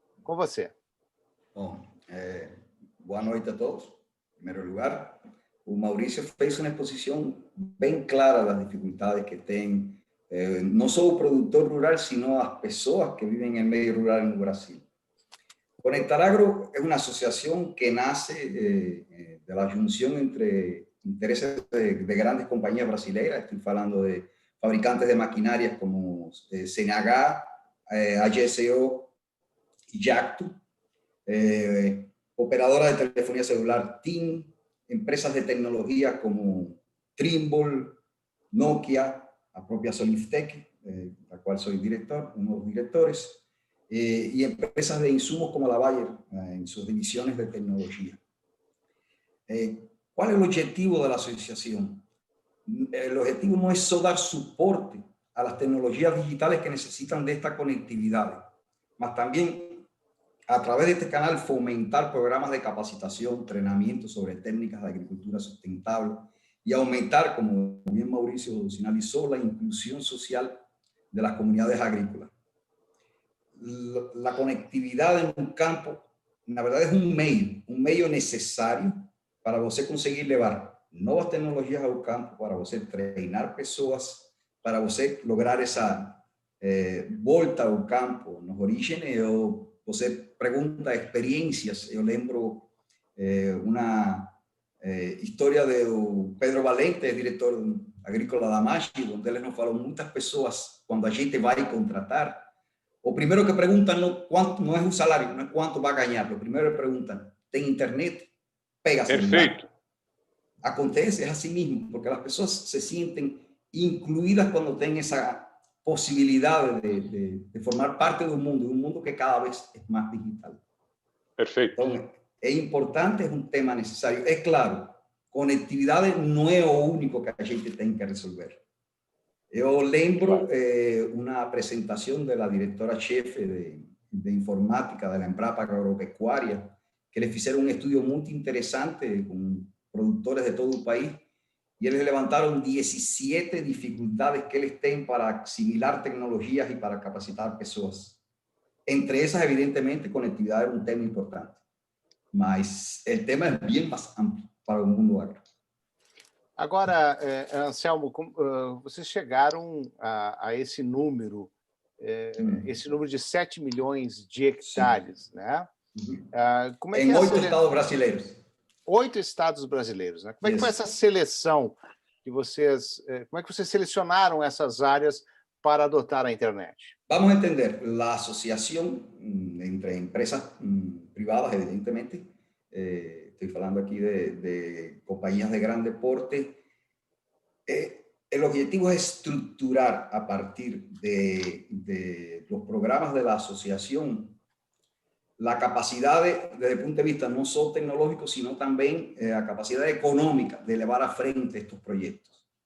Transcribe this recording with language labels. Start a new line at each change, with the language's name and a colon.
Portuguese: Com você. Bom, boa noite a todos. Em primeiro lugar, o Maurício fez uma exposição bem clara das dificuldades que tem, não só o produtor rural, sino as pessoas que vivem no meio rural no Brasil.
Spanish: Conectar Agro es una asociación que nace de la junción entre intereses de grandes compañías brasileñas. Estoy hablando de fabricantes de maquinarias como CNH, AGSO y Jacto, operadoras de telefonía celular TIM, empresas de tecnología como Trimble, Nokia, la propia Soliftech, la cual soy director, uno de los directores, y empresas de insumos como la Bayer en sus divisiones de tecnología. ¿Cuál es el objetivo de la asociación? El objetivo no es solo dar soporte a las tecnologías digitales que necesitan de esta conectividad, mas también a través de este canal fomentar programas de capacitación, entrenamiento sobre técnicas de agricultura sustentable y aumentar, como bien Mauricio sinalizó, la inclusión social de las comunidades agrícolas. La conectividad en un campo, la verdad, es un medio necesario
Portuguese: para você conseguir levar novas tecnologias ao campo, para você treinar pessoas, para você lograr essa volta ao campo. Nos orígenes, você pergunta experiências. Eu lembro uma história do Pedro Valente, diretor agrícola da MACHI, onde ele nos falou muitas pessoas, quando a gente vai contratar, o
Spanish: primero que preguntan no es un salario, no es cuánto va a ganar. Lo primero que preguntan, ¿ten internet?
Portuguese: Pega celular. Perfeito.
Spanish: Acontece, es así mismo, porque las personas se sienten incluidas cuando tienen esa posibilidad de formar parte de un mundo que cada vez es más digital.
Portuguese: Perfeito.
Spanish: Entonces, es importante, es un tema necesario. Es claro, conectividad no es lo único que la gente tiene que resolver. Yo lembro una presentación de la directora jefe de informática de la Embrapa Agropecuaria, que les hicieron un estudio muy interesante con productores de todo el país, y ellos levantaron 17 dificultades que ellos tienen para asimilar tecnologías y para capacitar personas. Entre esas, evidentemente, conectividad era un tema importante, mas el tema es bien más amplio para el mundo agro.
Portuguese: Agora, Anselmo, vocês chegaram a esse número de 7 milhões de hectares, né? Como é que em 8 estados brasileiros. 8 estados brasileiros, né? Como é que foi essa seleção que vocês... Como é que vocês selecionaram essas áreas para adotar a internet?
Spanish: Vamos a entender, la asociación entre empresas privadas, evidentemente, estoy hablando aquí de compañías de grande porte. El objetivo es estructurar a partir de los programas de la asociación la capacidad desde el punto de vista no solo tecnológico, sino también la capacidad económica de llevar a frente estos proyectos.